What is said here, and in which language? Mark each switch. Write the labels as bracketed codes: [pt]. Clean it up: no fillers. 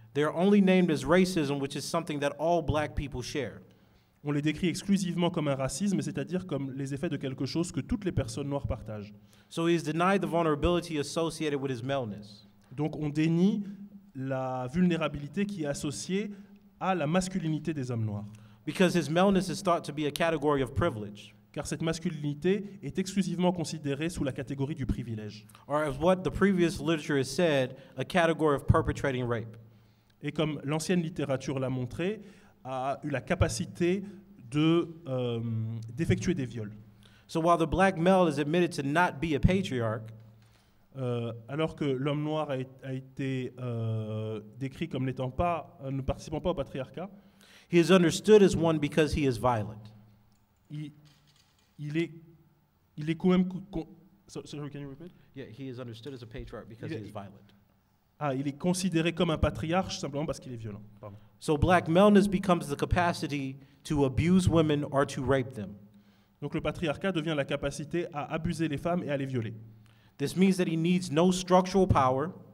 [en] They are only named as racism, which is something that all black people share. [fr] On les décrit exclusivement comme un racisme, c'est-à-dire comme les effets de quelque chose que toutes les personnes noires partagent. [en] So he is denied the vulnerability associated with his maleness. [fr] Donc on dénie la vulnérabilité qui est associée à la masculinité des hommes noirs. [en] Because his maleness is thought to be a category of privilege, [fr] Car cette masculinité est exclusivement considérée sous la catégorie du privilège. [en] or as what the previous literature has said, a category of perpetrating rape. [fr] Et comme l'ancienne littérature l'a montré, a eu la capacité d'effectuer des viols. [en] So while the black male is admitted to not be a patriarch, [fr] Alors que l'homme noir a été décrit comme ne participant pas au patriarcat, [en] he is understood as one because he is violent. [fr] il est quand même... [en] Sorry, can you repeat? Yeah, he is understood as a patriarch because he is violent. [fr] Il est considéré comme un patriarche simplement parce qu'il est violent. Pardon. [en] So black maleness becomes the capacity to abuse women or to rape them. [fr] Donc le patriarcat devient la capacité à abuser les femmes et à les violer. [en] This means that he needs no structural power,